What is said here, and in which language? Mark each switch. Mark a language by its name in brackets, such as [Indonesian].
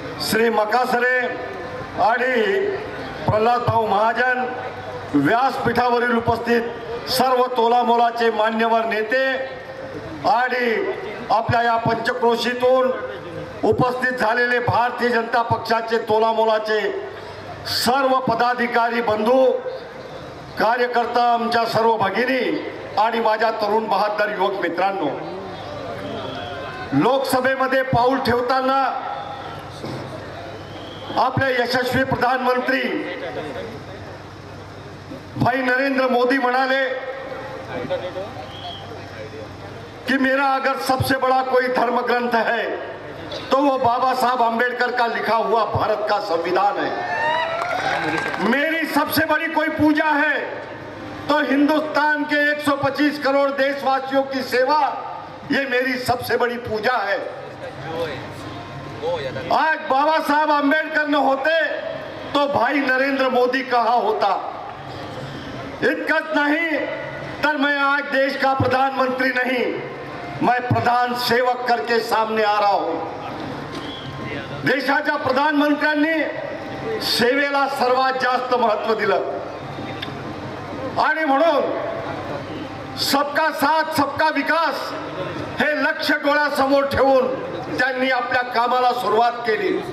[Marathi] श्री मकासरे आणि प्रल्हाद भाऊ महाजन, व्यासपीठावरील उपस्थित सर्व तोलामोलाचे मान्यवर नेते आणि आपल्या या पंचक्रोशीतून उपस्थित झालेले भारतीय जनता पक्षाचे तोलामोलाचे सर्व पदाधिकारी बंधू, कार्यकर्ता, आमच्या सर्व भगिनी आणि माझ्या तरुण बहादर युवक मित्रांनो, लोकसभेमध्ये पाऊल ठेवताना आपले यशस्वी प्रधानमंत्री [Hindi] भाई नरेंद्र मोदी [Marathi] म्हणाले कि [Hindi] मेरा अगर सबसे बड़ा कोई धर्म ग्रंथ है तो वो बाबा साहब आम्बेडकर का लिखा हुआ भारत का संविधान है। मेरी सबसे बड़ी कोई पूजा है तो हिंदुस्तान के 125 करोड़ देशवासियों की सेवा, ये मेरी सबसे बड़ी पूजा है। आज बाबा साहब आम्बेडकर न होते तो भाई नरेंद्र मोदी कहाँ होता। [Marathi] इतकच नहीं तर [Hindi] मैं आज देश का प्रधानमंत्री नहीं, मैं प्रधान सेवक करके सामने आ रहा हूं। [Marathi] देशाच्या प्रधानमंत्र्यांनी सेवेला सर्वात जास्त महत्त्व दिलं आणि म्हणून [Hindi] सबका साथ सबका विकास [Marathi] हे लक्ष्य डोळ्यासमोर ठेवून त्यांनी आपल्या कामाला सुरुवात केली।